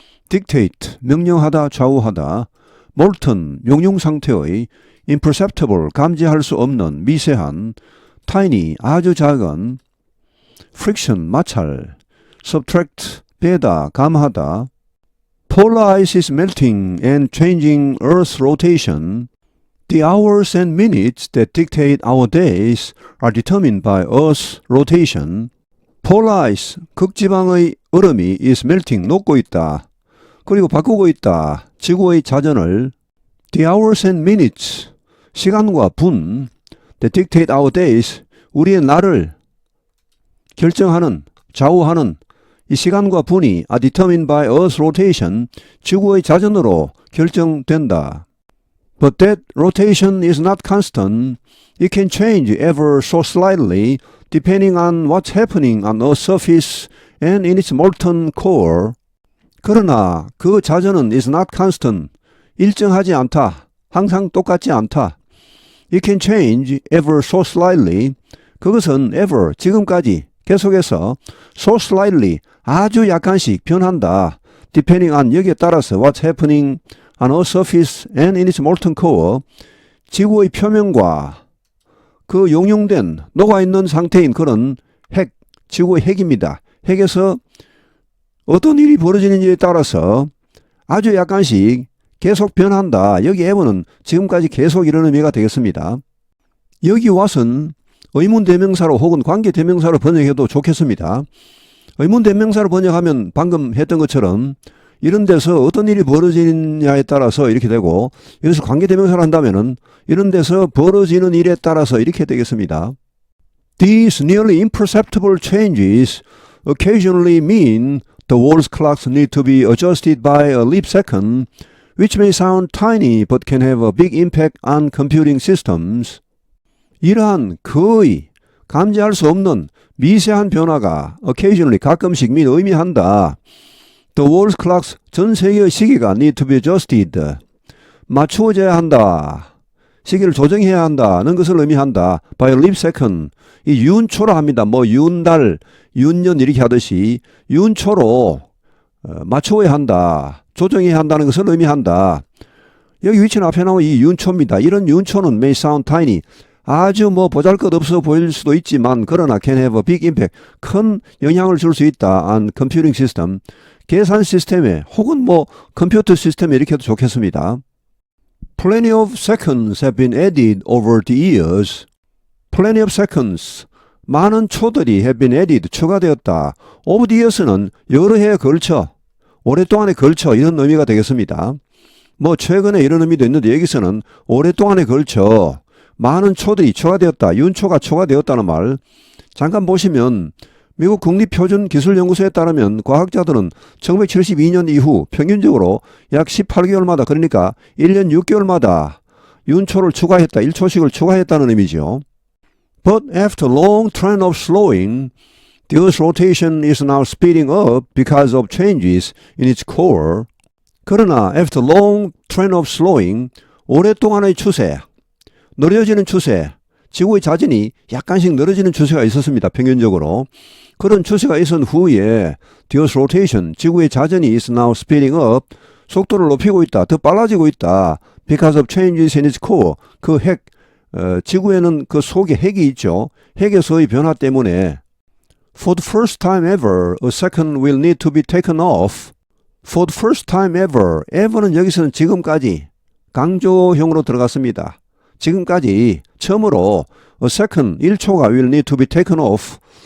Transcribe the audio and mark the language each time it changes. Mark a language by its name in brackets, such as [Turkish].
[English] dictate, 명령하다, 좌우하다, molten, 용융 상태의 imperceptible, 감지할 수 없는 미세한, tiny, 아주 작은, friction, 마찰, subtract, 빼다, 감하다, polar ice is melting and changing Earth's rotation. The hours and minutes that dictate our days are determined by Earth's rotation. polar ice, [Korean] 극지방의 얼음이 [English] is melting, [Korean] 녹고 있다. 그리고 바꾸고 있다. 지구의 자전을 [English] The hours and minutes, [Korean] 시간과 분 [English] that dictate our days, [Korean] 우리의 날을 결정하는, 좌우하는 이 시간과 분이 [English] are determined by Earth's rotation, [Korean] 지구의 자전으로 결정된다. [English] But that rotation is not constant. It can change ever so slightly depending on what's happening on Earth's surface and in its molten core. [Korean] 그러나 그 자전은 [English] is not constant. [Korean] 일정하지 않다. 항상 똑같지 않다. [English] It can change ever so slightly. [Korean] 그것은 ever, 지금까지, 계속해서 [English] so slightly, [Korean] 아주 약간씩 변한다. [English] Depending on, [Korean] 여기에 따라서 [English] what's happening on Earth's surface and in its molten core. [Korean] 지구의 표면과 그 용융된, 녹아있는 상태인 그런 핵, 지구의 핵입니다. 핵에서 어떤 일이 벌어지는지에 따라서 아주 약간씩 계속 변한다. 여기 ever는 지금까지 계속 이런 의미가 되겠습니다. 여기 what은 의문대명사로 혹은 관계대명사로 번역해도 좋겠습니다. 의문대명사로 번역하면 방금 했던 것처럼 이런 데서 어떤 일이 벌어지느냐에 따라서 이렇게 되고, 여기서 관계대명사로 한다면은 이런 데서 벌어지는 일에 따라서 이렇게 되겠습니다. [English] These nearly imperceptible changes occasionally mean the world's clocks need to be adjusted by a leap second, which may sound tiny but can have a big impact on computing systems. [Korean] 이러한 거의 감지할 수 없는 미세한 변화가 occasionally, 가끔씩 의미한다. [English] The world's clocks, [Korean] 전 세계의 시계가 [English] need to be adjusted, [Korean] 맞추어져야 한다. 시계를 조정해야 한다는 것을 의미한다. [English] By a leap second, [Korean] 이 윤초라 합니다. 뭐 윤달, 윤년 이렇게 하듯이 윤초로 맞추어야 한다. 조정해야 한다는 것을 의미한다. 여기 위치는 앞에 나온 이 윤초입니다. 이런 윤초는 [English] may sound tiny, [Korean] 아주 보잘것없어 보일 수도 있지만 그러나 [English] can have a big impact, [Korean] 큰 영향을 줄 수 있다. [English] on computing system, [Korean] 계산 시스템에 혹은 컴퓨터 시스템에 이렇게 해도 좋겠습니다. [English] Plenty of seconds have been added over the years. Plenty of seconds, [Korean] 많은 초들이 [English] have been added, [Korean] 추가되었다. [English] Over the years [Korean] 는 여러 해에 걸쳐, 오랫동안에 걸쳐 이런 의미가 되겠습니다. 최근에 이런 의미도 있는데 여기서는 오랫동안에 걸쳐 많은 초들이 추가되었다. 윤초가 추가되었다는 말. 잠깐 보시면 미국 국립표준기술연구소에 따르면 과학자들은 1972년 이후 평균적으로 약 18개월마다 그러니까 1년 6개월마다 윤초를 추가했다. 1초씩을 추가했다는 의미죠. [English] But after long trend of slowing, the Earth's rotation is now speeding up because of changes in its core. [Korean] 그러나 [English] after long trend of slowing, [Korean] 오랫동안의 추세, 느려지는 추세, 지구의 자전이 약간씩 늘어지는 추세가 있었습니다. 평균적으로. 그런 추세가 있은 후에 [English] the Earth's rotation, [Korean] 지구의 자전이 [English] is now speeding up, [Korean] 속도를 높이고 있다. 더 빨라지고 있다. [English] Because of changes in its core, [Korean] 그 핵, 지구에는 그 속에 핵이 있죠. 핵에서의 변화 때문에 [English] For the first time ever, a second will need to be taken off. For the first time ever, [Korean] ever는 여기서는 지금까지 강조형으로 들어갔습니다. 지금까지 처음으로 [English] a second, [Korean] 1초가 [English] will need to be taken off.